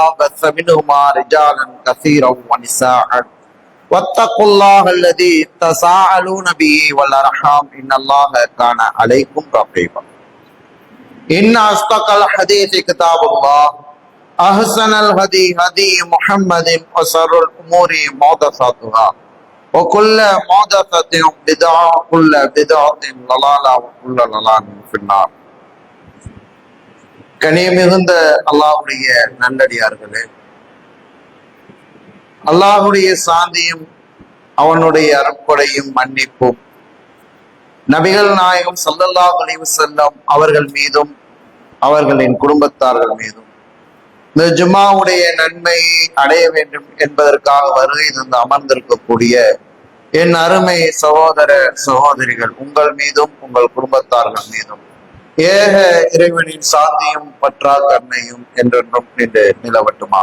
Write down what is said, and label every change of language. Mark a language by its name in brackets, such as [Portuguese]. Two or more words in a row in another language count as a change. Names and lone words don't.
[Arabic] وبث منهما رجالا كثيرا ونساء واتقوا الله الذي تساءلون به والأرحام إن الله كان عليكم رقيبا إن أصدق الحديث كتاب الله أحسن الهدي هدي محمد وشر الأمور محدثاتها وكل محدثة بدعة وكل بدعة ضلالة وكل ضلالة في النار. [Tamil] கனிமிகுந்த அல்லாஹ்வுடைய நல்லடியார்களே, அல்லாஹ்வுடைய சாந்தியும் அவனுடைய அருட்கொடையும் மன்னிப்பும் நபிகள் நாயகம் ஸல்லல்லாஹு [Arabic] عليه وسلم [Tamil] அவர்கள் மீதும் அவர்களின் குடும்பத்தார்கள் மீதும் இந்த ஜும்மாவுடைய நன்மையை அடைய வேண்டும் என்பதற்காக வருகை தந்து அமர்ந்திருக்கக்கூடிய என் அருமை சகோதர சகோதரிகள் உங்கள் மீதும் உங்கள் குடும்பத்தார்கள் மீதும் ஏக இறைவனின் சாந்தியும் பற்றா கருணையும் என்றென்றும் நின்று நிலவட்டுமா.